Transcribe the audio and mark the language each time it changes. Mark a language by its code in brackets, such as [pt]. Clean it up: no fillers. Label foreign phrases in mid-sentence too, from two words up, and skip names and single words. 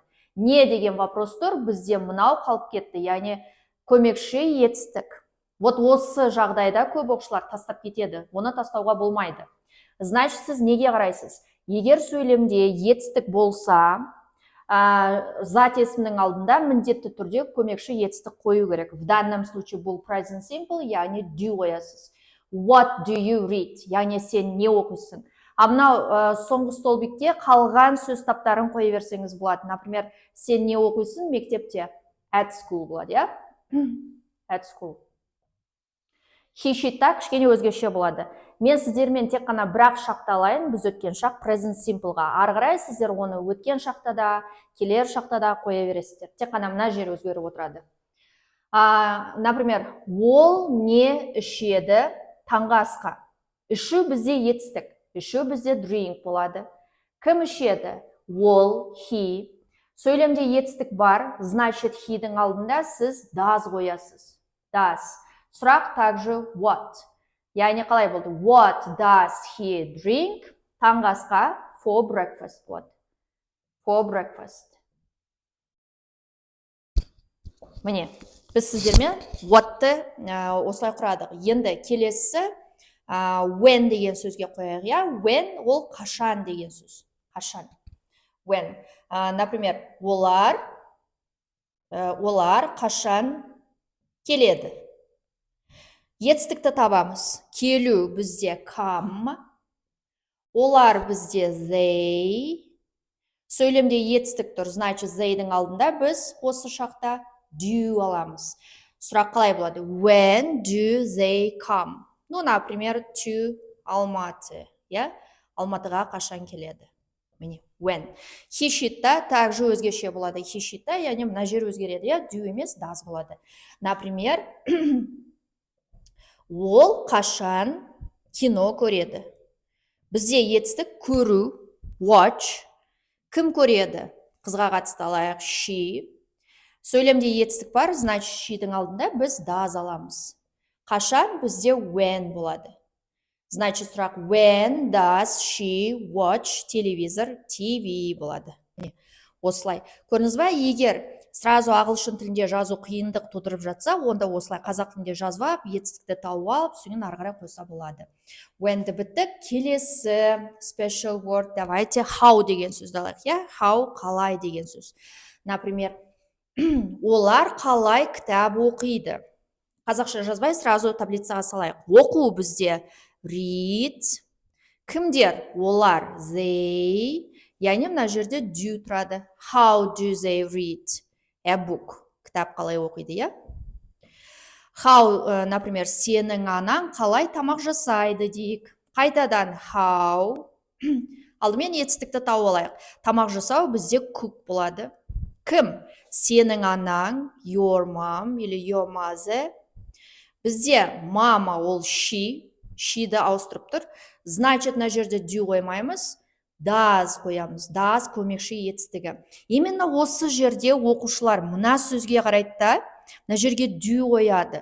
[kk] Не деген вопрос тұр, бізде мынау қалып кетті, яғни көмекші етістік. Вот осы жағдайда көп оқушылар тастап кетеді. Оны тастауға болмайды. Значит, сіз неге қарайсыз? Егер сөйлемде етістік болса, зат есімнің алдында міндетті түрде көмекші етістік қою керек. [ru] В данном случае [kk] бұл [en] present simple, [kk] яғни do қоясыз. [en] What do you read? [kk] Яғни сен не оқисың? Мынау соңғы столбикте қалған сөз таптарын қоя берсеңіз болады. Например, сен не оқисың мектепте? [en] At school болады, At school. [kk] Хишитта кішкене өзгеше болады. Мен сіздермен тек қана бірақ шақты алайын, біз өткен шақ [en] present simple- [kk] ға. Ары қарай сіздер оны өткен шақта да, келер шақта да қоя бересіздер. Тек қана мына жер өзгеріп отырады. Например, ол не ішеді таңғы асқа? Ішу бізде етістік, ішу бізде drink болады. Кім ішеді? Ол, he. Сөйлемде етістік бар, значит, he-дің алдында сіз does қоясыз. Does. Сұрақ также what. Яғни қалай болды? [en] What does he drink? [kk] Таңғы асқа [en] for breakfast [kk] болады. [en] For breakfast. [kk] Міне, біз сіздермен what-ты осылай құрадық. Енді келесі when деген сөзге қояйық. When ол қашан деген сөз. Қашан. When. Например, олар қашан келеді. Етістікті табамыз. Келу бізде come. Олар бізде they. Сөйлемде етістік тұр. Значит, they-дің алдында біз осы шақта do аламыз. Сұрақ қалай болады? [en] When do they come? [kk] Например, to Алматы. Алматыға қашан келеді? Міне, when. Хишитта также өзгеше болады. Хишитта, яғни мына жер өзгереді. Do емес, does болады. Например, ол қашан кино көреді? Бізде етістік көру, watch. Кім көреді? Қызға қатысты алайық, she. Сөйлемде етістік бар, значит, she-дің алдында біз does аламыз. Қашан бізде when болады. Значит, сұрақ [en] when does she watch [kk] телевизор, TV болады. Осылай. Көрдіңіз ба, егер сразу ағылшын тілінде жазу қиындық тудырып жатса, онда осылай қазақ тілінде жазып алып, етістікті тауып алып, соңын ары қарай қойса болады. When-ді біттік, келесі [en] special word, [kk] давайте how деген сөзді алайық. How қалай деген сөз. Например, олар қалай кітап оқиды? Қазақша жазбай, сразу таблицаға салайық. Оқу бізде read. Кімдер? Олар they. Яғни мына жерде do тұрады. [en] How do they read a book? [kk] Кітап қалай оқиды, How, например, сенің анаң қалай тамақ жасайды дейік. Қайтадан how. Алдымен етістікті тауып алайық. Тамақ жасау бізде cook болады. Кім? Сенің анаң, [en] your mom или your mother. [kk] Бізде мама ол she. She-ді ауыстырып тұр. Значит, мына жерде do қоймаймыз. Does қоямыз. Does көмекші етістігі. Именно осы жерде оқушылар мына сөзге қарайды да, мына жерге do қояды.